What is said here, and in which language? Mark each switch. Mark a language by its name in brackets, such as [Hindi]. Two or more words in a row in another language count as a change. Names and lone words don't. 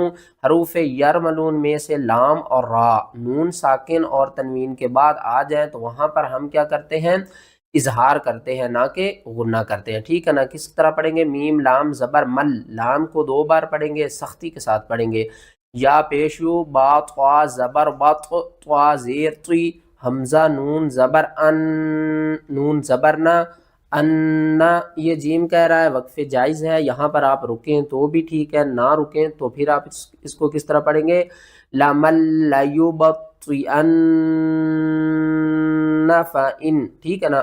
[Urdu] حروف یرملون میں سے لام اور را نون ساکن اور تنوین کے بعد آ جائیں تو وہاں پر ہم کیا کرتے ہیں، اظہار کرتے ہیں، نہ کہ غنہ کرتے ہیں، ٹھیک ہے نا؟ کس طرح پڑھیں گے، میم لام زبر مل، لام کو 2 بار پڑھیں گے، سختی کے ساتھ پڑھیں گے، یا پیشو با طوا زبر بط، طوا زیر طی، حمزہ نون زبر ان، نون زبر نہ، انا، یہ جیم کہہ رہا ہے، وقف جائز ہے، یہاں پر آپ رکیں تو بھی ٹھیک ہے، نہ رکیں تو پھر آپ اس کو کس طرح پڑھیں گے، [Arabic] لَمَن لَيُبَطِّئَنَّ فَإِن، [Urdu] ٹھیک ہے نا؟